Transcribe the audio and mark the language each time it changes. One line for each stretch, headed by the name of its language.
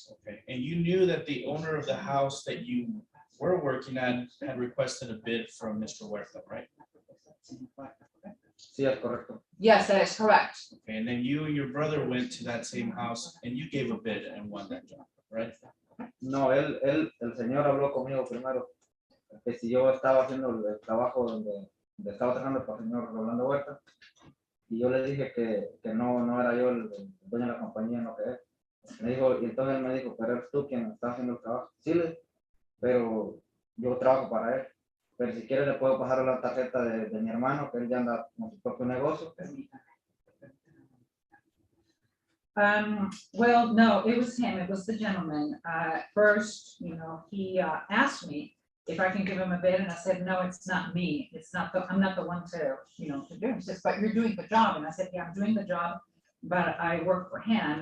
English: Okay, and you knew that the owner of the house that you were working at had requested a bid from Mr. Huerta, right?
Spanish: Sí, es correcto.
English: Yes, that is correct. Okay, and then you and your brother went to that same house and you gave a bid and won that job, right?
Spanish: No, el señor habló conmigo primero, que si yo estaba haciendo el trabajo donde estaba trabajando para el señor Rolando Huerta, y yo le dije que no era yo el dueño de la compañía, no que él. Me dijo, y entonces él me dijo, pero eres tú quien está haciendo el trabajo. Sí, pero yo trabajo para él. Pero si quieres le puedo pasar la tarjeta de mi hermano, que él ya anda con su propio negocio.
English: Well, no, it was him, it was the gentleman. First, he asked me if I can give him a bid, and I said, no, it's not me. I'm not the one to do it. He says, but you're doing the job. And I said, yeah, I'm doing the job, but I work for him.